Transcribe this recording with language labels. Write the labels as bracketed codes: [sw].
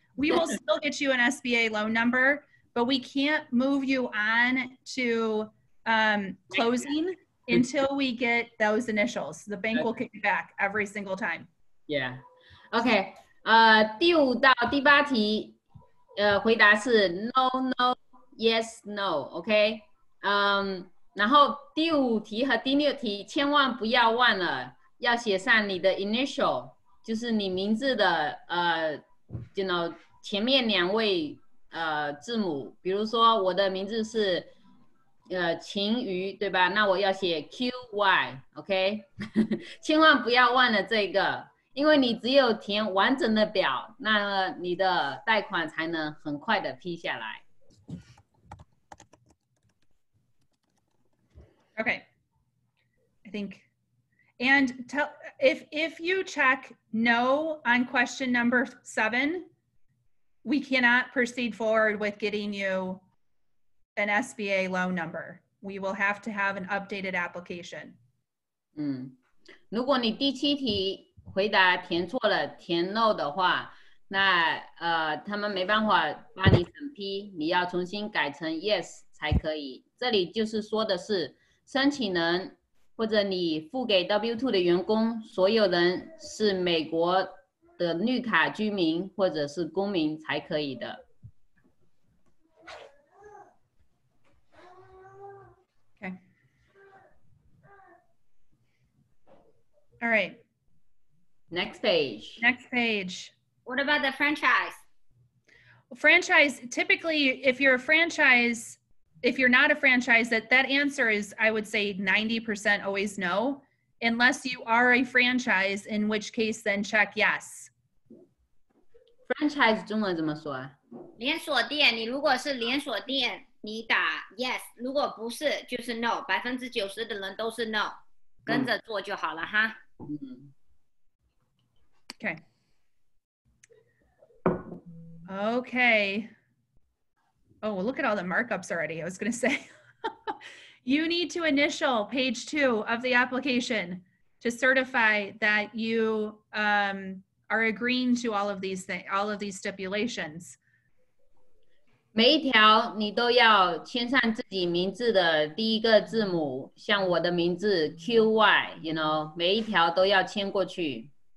[en] We will still get you an SBA loan number, but we can't move you on to closing until we get those initials. The bank will kick it back every single time. Yeah. OK. [zh] 第5到第8题，回答是 [en] no no yes no [zh] OK。然后第5题和第6题千万不要忘了要写上你的 initial， 就是你名字的 [en] you know [zh] 前面2位字母，比如说我的名字是晴瑜，对吧？那我要写 QY OK 千万不要忘了这个，因为你只有填完整的表，那你的贷款才能很快的批下来。 [en] Okay, I think, and tell if you check no on question number 7, we cannot proceed forward with getting you an SBA loan number. We will have to have an updated application. [zh] 如果你第7题回答填错了，填 no 的话，那他们没办法帮你审批，你要重新改成 yes 才可以。这里就是说的是。申请人或者你付给 W2 的员工，所有人是美国的绿卡居民或者是公民才可以的。 [en] Okay. All right. Next page. Next page. What about the franchise? Franchise, typically, if you're a franchise, if you're not a franchise, that answer is, I would say 90% always no, unless you are a franchise, in which case then check yes. [zh] Franchise 中文怎么说啊？连锁店，你如果是连锁店，你打 yes， 如果不是就是 no， 90%的人都是 no， 跟着做就好了哈。 [en] Okay. Okay. Oh, well, look at all the markups already. I was going to say, you need to initial page 2 of the application to certify that you are agreeing to all of these things, all of these stipulations. [zh] 每一条你都要签上自己名字的第一个字母，像我的名字 QY， [en] you know， [zh] 每一条都要签过去。